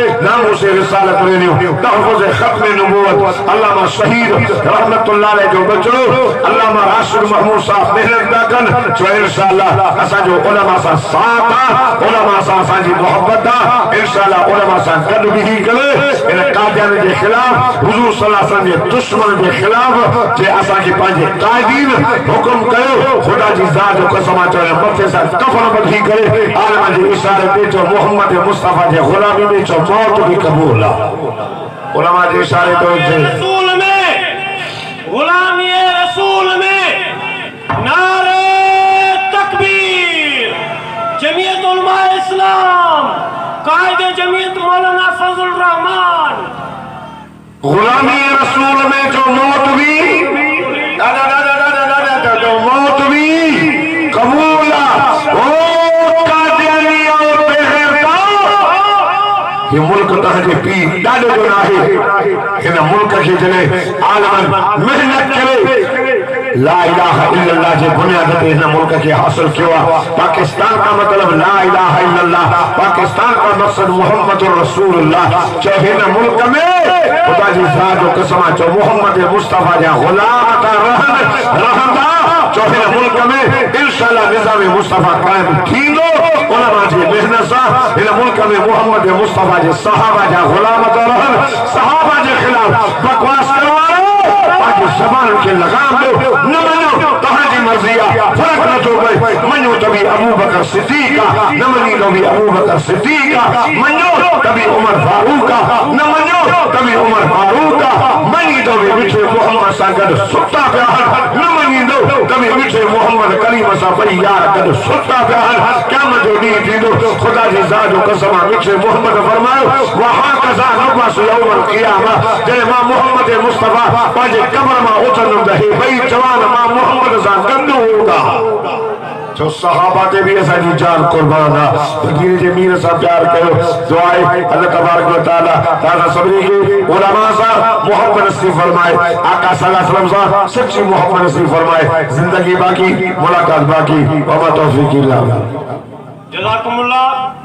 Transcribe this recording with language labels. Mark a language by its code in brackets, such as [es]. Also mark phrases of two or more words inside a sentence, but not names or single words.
[sd] नामों से रिसालत लेनी तहफ़्फ़ुज़ खत्म नबूवत अल्लामा शहीद [ar] رحمة الله عليه [sd] जो बचो अल्लामा राशिद महमूद साहब मेहनत ना कन जो इंशाअल्लाह असा जो उलमा सा साथ उलमा सा साजी मोहब्बत दा इंशाअल्लाह उलमा सा गद भी करे इन कादियान के खिलाफ हुजूर [ar] صلى الله عليه وسلم [sd] के दुश्मन के खिलाफ जे असा के पांजे कायदीन हुक्म कयो खुदा जी जात जो कसम चले मथे सा कफन बधी करे आलम जी इशारे पे जो मोहम्मद मुस्तफा जे गुलामी में जो मौत भी कबूल उलमा जे इशारे तो रसूल में गुलामी रसूल में नारे तकबीर जमीयत उलमा इस्लाम कायदे जमीयत मौलाना फजल रहमान गुलामी रसूल में जो मौत भी जो मौत भी कबूल ये मुल्क तहजे पी डाले जो नाहे इन मुल्क के जने आलमन मेहनत करे [ar] لا إله إلا الله [sd] जे बुनियाद ते हिन मुल्क के हासिल किया। [ur] پاکستان کا مطلب [ar] لا إله إلا الله, [ur] پاکستان کا مقصد [ar] محمد رسول الله. [sd] जो हिन मुल्क में खुदा जी ज़ात जो कसम जो मोहम्मद मुस्तफा जा गुलाम था रहंदा, जो हिन मुल्क में इंशाअल्लाह निज़ाम मुस्तफा कायम थींदो। उलमा जी मेहनत सां हिन मुल्क में मोहम्मद मुस्तफा जे सहाबा जा गुलाम था रहन, सहाबा जे खिलाफ बकवास करवाओ, ताकि ज़बान के लगाम दो। न मनो तहांजी मर्ज़ी आहे, फर्क न थो पए। मनो त बि अबू बकर सिद्दीक़ आहे, न मनी त बि अबू बकर सिद्दीक़ आहे। मनो त बि उमर फारूक आहे, न मनो त बि उमर फारूक आहे। मनी त बि मिठे मोहम्मद सां गॾु सुता पिया आहिनि, न मञींदो त बि मिठे मोहम्मद करीम सां ॿई यार गॾु सुता पिया आहिनि। क़यामत जो ॾींहुं थींदो, ख़ुदा जी ज़ात जो कसम आहे, मिठे मोहम्मद फरमायो [ar] وها كذا نبعث يوم القيامة, [sd] जॾहिं मां मोहम्मद मुस्तफा पंहिंजे कब्र मां उथंदुमि त हे ॿई जवान मां मोहम्मद सां गॾु हूंदा। जो सहाबा ते भी असांजी जान कुर्बान आहे। फकीर जे मीर सां प्यार कयो। दुआ आहे [ar] الله تبارك وتعالى [sd] तव्हां सभिनी खे उलमा सां मोहब्बत नसीब फरमाए, आका [ar] صلى الله عليه وسلم [sd] सां सच्ची मोहब्बत नसीब फरमाए। [ur] زندگی باقی، ملاقات باقی. [ar] وما توفيق إلا بالله. جزاكم الله.